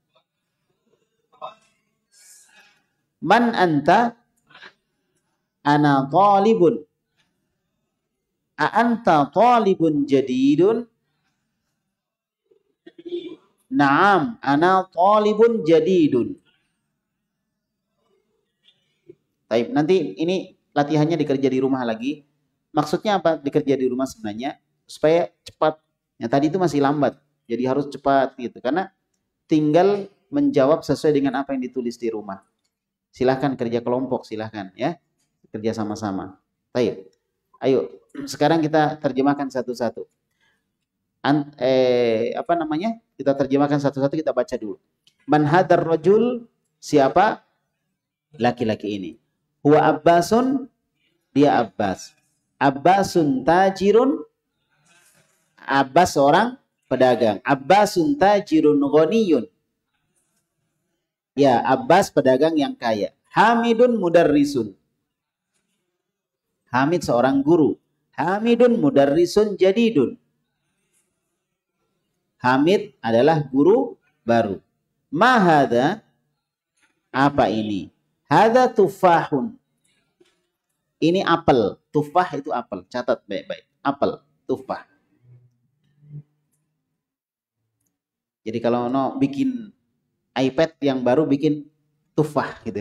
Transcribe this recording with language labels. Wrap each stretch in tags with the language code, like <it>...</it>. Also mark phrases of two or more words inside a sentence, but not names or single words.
<ar>من أنت? أنا طالب. أأنت طالب جديد? نعم، أنا طالب جديد.</ar> <id>Baik, nanti ini latihannya dikerja di rumah lagi. Maksudnya apa dikerja di rumah sebenarnya? Supaya cepat. Yang tadi itu masih lambat. Jadi harus cepat gitu. Karena tinggal menjawab sesuai dengan apa yang ditulis di rumah. Silahkan kerja kelompok, silahkan ya. Kerja sama-sama. Baik. Ayo, sekarang kita terjemahkan satu-satu. Apa namanya? Kita terjemahkan satu-satu, kita baca dulu.</id> <ar>من هذا الرجل?</ar> <id>Siapa? Laki-laki ini.</id> <ar>هو عباس?</ar> <id>Dia Abbas.</id> <ar>عباس تاجر?</ar> <id>Abbas seorang pedagang.</id> <ar>عباس تاجر غني.</ar> <id>Ya, Abbas pedagang yang kaya.</id> <ar>حامد مدرس.</ar> <id>Hamid seorang guru.</id> <ar>حامد مدرس جديد.</ar> <id>Hamid adalah guru baru.</id> <ar>ما هذا?</ar> <id>Apa ini?</id> <ar>هذا تفاح.</ar> <id>Ini apel. Tufah itu apel. Catat baik-baik. Apel, tufah. Jadi kalau no bikin iPad yang baru bikin tufah gitu.</id>